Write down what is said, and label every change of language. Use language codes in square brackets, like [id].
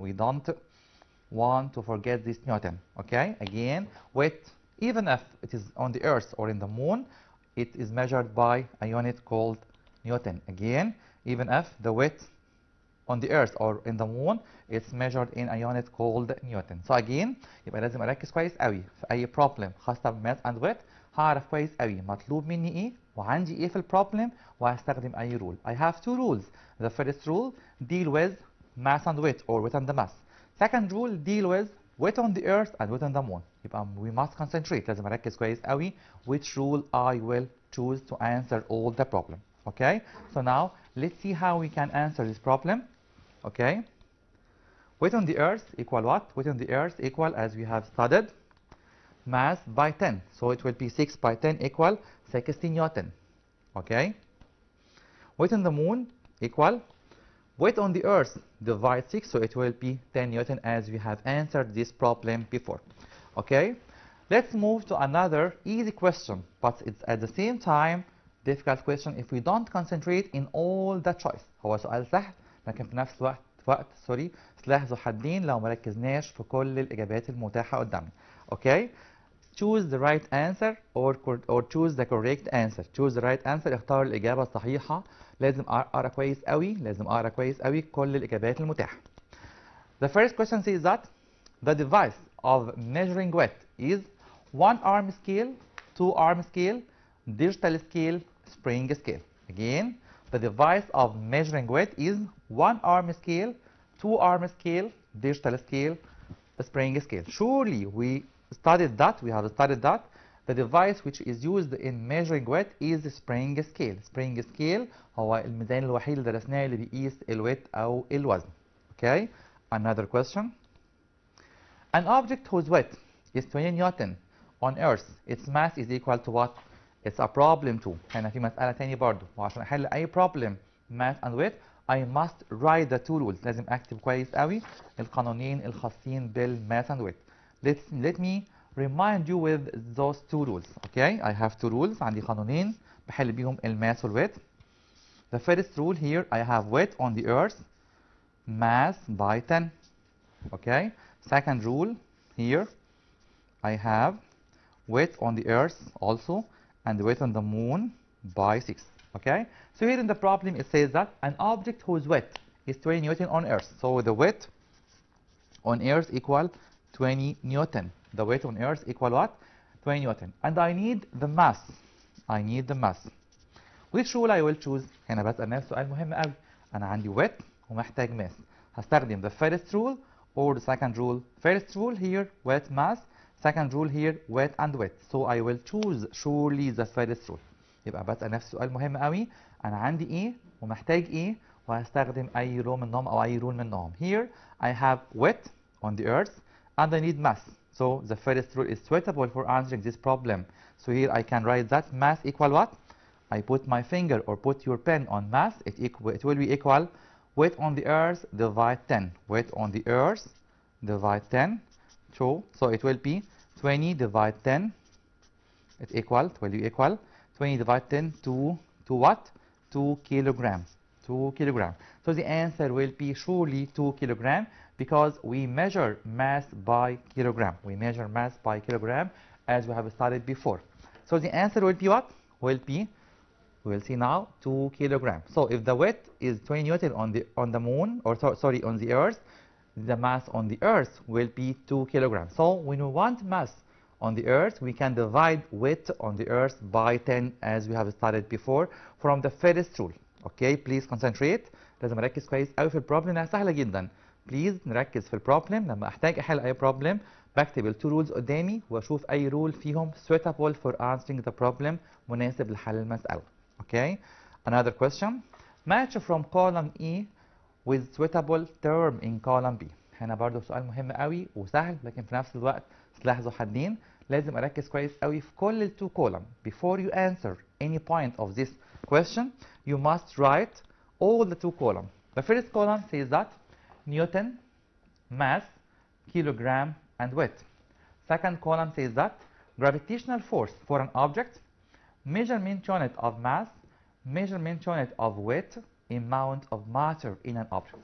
[en] We don't want to forget this Newton. Okay, again weight, even if it is on the earth or in the moon, it is measured by a unit called Newton. Again, even if the weight on the earth or in the moon, it's measured in a unit called Newton. So again [ar] يبقى لازم اركز كويس قوي في اي problem خاصه بماس and weight. هعرف كويس قوي مطلوب مني ايه وعندي ايه في البروبلم وهستخدم اي رول. [en] I have two rules. The first rule deal with mass and weight or weight and the mass. Second rule deal with weight on the earth and weight on the moon. يبقى we must concentrate. [ar] لازم اركز كويس قوي [en] which rule I will choose to answer all the problem. Okay, so now let's see how we can answer this problem. Okay, weight on the earth equal what? Weight on the earth equal, as we have studied, mass by 10. So it will be 6 by 10 equal 60 Newton. Okay, weight on the moon equal weight on the earth divide 6, so it will be 10 Newton as we have answered this problem before. Okay, let's move to another easy question, but it's at the same time difficult question if we don't concentrate in all the choice. [ar] هو سؤال سهل لكن في نفس الوقت سلاح ذو حدين لو ما ركزناش في كل الإجابات المتاحة قدامنا. [en] Okay, choose the right answer or choose the correct answer. Choose the right answer. [ar] اختار الإجابة الصحيحة. لازم أقرأ كويس قوي كل الإجابات المتاحة. [en] The first question says that the device of measuring weight is 1 arm scale, 2 arm scale, digital scale, spring scale. Again, the device of measuring weight is 1 arm scale, 2 arm scale, digital scale, spring scale. Surely we studied that, we have studied that. The device which is used in measuring weight is spring scale. [ar] Spring scale هو الميزان الوحيد اللي درسناه اللي بيقيس الويت أو الوزن. [en] Okay, another question. An object whose weight is 20 Newton on Earth, its mass is equal to what? It's a problem 2. [ar] هنا في مسألة تاني برضو، وعشان أحل أي [en] problem mass and weight I must write the two rules. [ar] لازم أكتب كويس قوي القانونين الخاصين بالmass and weight. [en] Let me remind you with those two rules. Okay, I have two rules. [ar] عندي قانونين بحل بيهم الماس والويت. [en] The first rule here I have weight on the earth mass by 10. Okay. Second rule, here I have weight on the earth also and weight on the moon by 6. Okay. So here in the problem it says that an object whose weight is 20 Newton on earth. So the weight on earth equal 20 Newton. The weight on earth equal what? 20 Newton. And I need the mass. I need the mass. Which rule I will choose? [ar] هنا بسأل نفسي سؤال مهم قوي. أنا عندي weight ومحتاج mass. [en] هستخدم the first rule or the second rule. First rule here weight mass. Second rule here weight and weight. So I will choose surely the first rule. [ar] يبقى بسأل نفسي سؤال مهم قوي. أنا عندي إيه ومحتاج إيه وهستخدم أي rule منهم أو أي rule منهم. [en] Here I have weight on the earth and I need mass. So the first rule is suitable for answering this problem. So here I can write that mass equal what? I put my finger or put your pen on mass. It will be equal weight on the earth divide 10. Weight on the earth divide 10. So it will be 20 divide 10. It will be equal 20 divide 10 to what? 2 kilograms. 2 kilograms. So the answer will be surely 2 kilograms because we measure mass by kilogram. We measure mass by kilogram as we have studied before. So the answer will be what? Will be, we will see now, 2 kilograms. So if the weight is 20 Newton on the moon, or sorry, on the earth, the mass on the earth will be 2 kilograms. So when we want mass on the earth, we can divide weight on the earth by 10 as we have studied before from the first rule. Okay, please concentrate. [ar] لازم اركز كويس قوي في البروبلم لانها سهله جدا. بليز نركز في البروبلم. لما احتاج احل اي بروبلم بكتب التو رولز قدامي واشوف اي رول فيهم [en] suitable for answering the problem [ar] مناسب لحل المساله. [en] Okay. Another question. Match from column E with suitable term in column B. [ar] هنا برضو سؤال مهم قوي وسهل لكن في نفس الوقت سلاح ذو حدين. لازم اركز كويس قوي في كل التو column. [en] Before you answer any point of this question, you must write all the two columns. The first column says that Newton, mass, kilogram, and weight. Second column says that gravitational force for an object, measurement unit of mass, measurement unit of weight, amount of matter in an object.